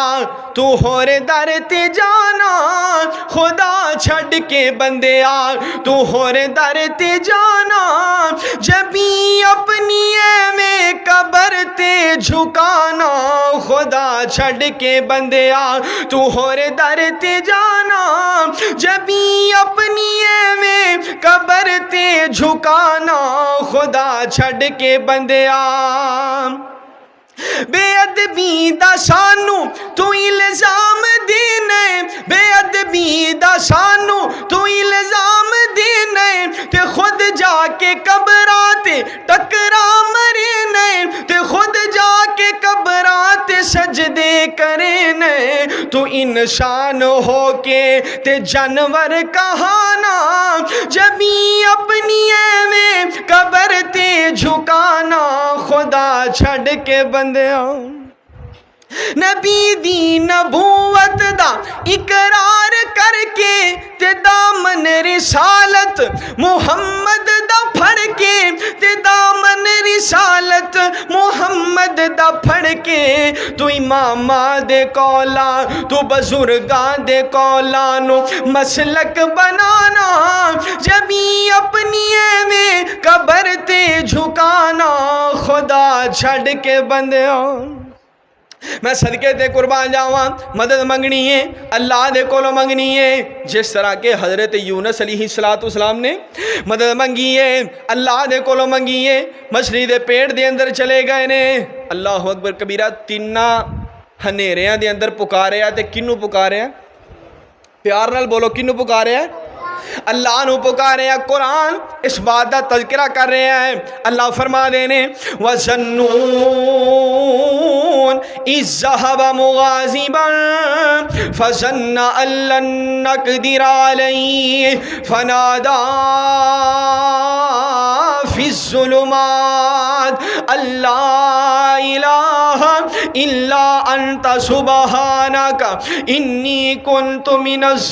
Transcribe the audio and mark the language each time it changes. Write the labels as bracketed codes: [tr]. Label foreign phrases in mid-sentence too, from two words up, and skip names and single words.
[pa] تو ہور در تے جانا، خدا چھڈ کے بندیا تو ہور در تے جانا، جبھی اپنی میں قبر تے جھکانا، خدا چھڈ کے بندیا تو ہور در تے جانا، جبھی اپنی میں قبر تے جھکانا، خدا چھڈ کے بندیا بے ادبی دا سانو تو الزام دینے، بے ادبی دا سانو تو الزام دینے، تے خود جا کے قبراں تے ٹکرا مرنے، تے خود جا کے قبراں تے سجدے کرنے، تو انسان ہو کے تے جانور کہانا، جبھی اپنی میں قبر تے جھکانا، خدا چھڈ کے بندیاں نبی دی نبوت دا اقرار کر کے تے دامن رسالت محمد دا پھڑ کے، تے دامن رسالت محمد دا پھڑ کے، تو اماماں دے کولا تو بزرگاں دے کولا نو مسلک بنانا، جبھی اپنی میں قبر تے جھکانا، خدا چھڈ کے بندیاں میں صدقے تے قربان جاواں۔ مدد منگنی ہے اللہ دے کولوں منگنی ہے، جس طرح کہ حضرت یونس [ar] علیہ السلام [pa] نے مدد منگی ہے اللہ دے کولوں منگی ہے، مچھلی دے پیٹ دے اندر چلے گئے نے، [ar] اللہ اکبر کبیرہ، [pa] تیناں ہنیریاں دے اندر پکارے تے کنوں پکارے ہیں؟ پیار نال بولو، کنوں پکارے ہیں؟ اللہ نو پکارے ہیں۔ قرآن اس بات دا تذکرہ کر رہے ہیں، اللہ فرما دینے [ar] وَظَنُّونَ إِذْ ذَهَبَ مُغَاضِبًا فَظَنَّ أَن لَّن نَّقْدِرَ عَلَيْهِ فَنَادَىٰ فِي الظُّلُمَاتِ أَن لَّا إِلَٰهَ إِلَّا أَنتَ سُبْحَانَكَ إِنِّي كُنتُ مِنَ